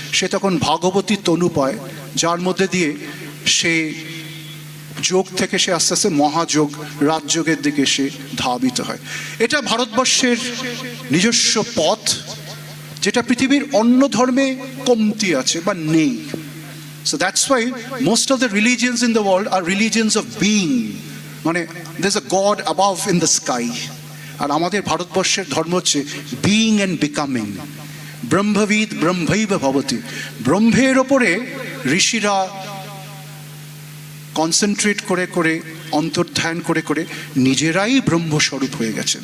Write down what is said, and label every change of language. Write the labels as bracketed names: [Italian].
[Bangla] সে তখন ভাগবতী তনু পায়, যার মধ্যে দিয়ে সে যোগ থেকে সে আস্তে আস্তে মহাযোগ, রাজযোগের দিকে সে ধাবিত হয়। এটা ভারতবর্ষের নিজস্ব পথ, যেটা পৃথিবীর অন্য ধর্মে কমতি আছে বা নেই। [English] So that's why most of the religions in the world are religions of being, মানে there's a God above in the sky. [Bangla] আর আমাদের ভারতবর্ষের ধর্ম হচ্ছে বিইং অ্যান্ড বিকামিং। [Sanskrit] ব্রহ্মবিদ ব্রহ্মৈব ভবতি, [Bangla] ব্রহ্মের ওপরে ঋষিরা কনসেন্ট্রেট করে অন্তর্ধ্যান করে নিজেরাই ব্রহ্মস্বরূপ হয়ে গেছেন।